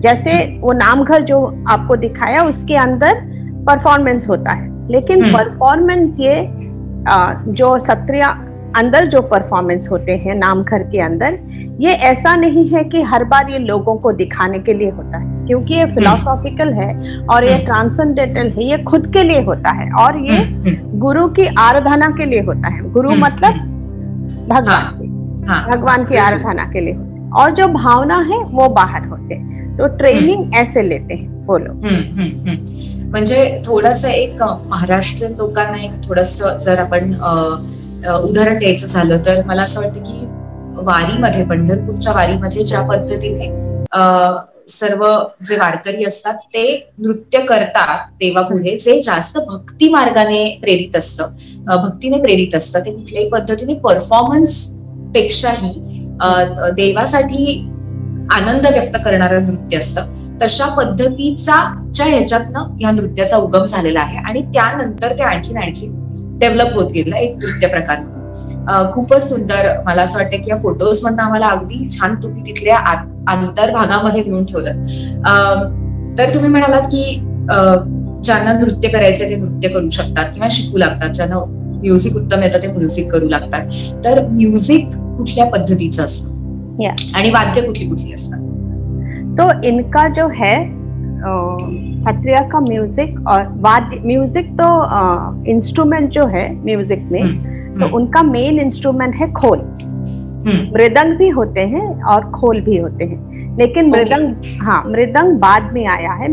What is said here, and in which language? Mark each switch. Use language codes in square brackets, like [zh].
[hi] जैसे वो नामघर जो आपको दिखाया, उसके अंदर परफॉर्मेंस होता है, लेकिन परफॉर्मेंस ये जो सत्रिया अंदर जो परफॉर्मेंस होते हैं नामघर के अंदर, ये ऐसा नहीं है कि हर बार ये लोगों को दिखाने के लिए होता है, क्योंकि ये फिलोसॉफिकल है और ये ट्रांसेंडेंटल है, ये खुद के लिए होता है, और ये गुरु की आराधना के लिए होता है। गुरु मतलब भगवान, भगवान की आराधना के लिए होते हैं, और जो भावना है वो बाहर होते हैं। तो ट्रेनिंग ऐसे लेते हैं वो लोग। [mr] म्हणजे थोडंसं एक महाराष्ट्रीयन लोकांना एक थोडंसं जर आपण उदाहरण द्यायचं झालं तर मला असं वाटतं की वारीमध्ये, पंढरपूरच्या वारीमध्ये ज्या पद्धतीने सर्व जे वारकरी असतात ते नृत्य करतात देवापुढे, जे जास्त भक्ती मार्गाने प्रेरित असतं, भक्तीने प्रेरित असतं, ते कुठल्याही पद्धतीने परफॉर्मन्स पेक्षाही देवासाठी आनंद व्यक्त करणारं नृत्य असतं। तशा पद्धतीचा ह्याच्यातनं या नृत्याचा उगम झालेला आहे, आणि त्यानंतर ते आणखीन डेव्हलप होत गेलं एक नृत्य प्रकार म्हणून। खूपच सुंदर. मला असं वाटतं की या फोटोज मधनं आम्हाला अगदी छान तुम्ही तिथल्या अंतर्भागामध्ये घेऊन ठेवलं. तर तुम्ही म्हणालात की ज्यांना नृत्य करायचं ते नृत्य करू शकतात किंवा शिकू लागतात, ज्यांना म्युझिक उत्तम येतं ते म्युझिक करू लागतात. तर म्युझिक कुठल्या पद्धतीचं असतं आणि वाद्य कुठली कुठली असतात? [hi] तो इनका जो है खत्रिया का म्यूजिक और वाद्य म्यूजिक तो इंस्ट्रूमेंट जो है म्यूजिक में तो उनका मेन इंस्ट्रूमेंट है खोल. मृदंग भी होते हैं और खोल भी होते हैं, लेकिन मृदंग बाद में आया है.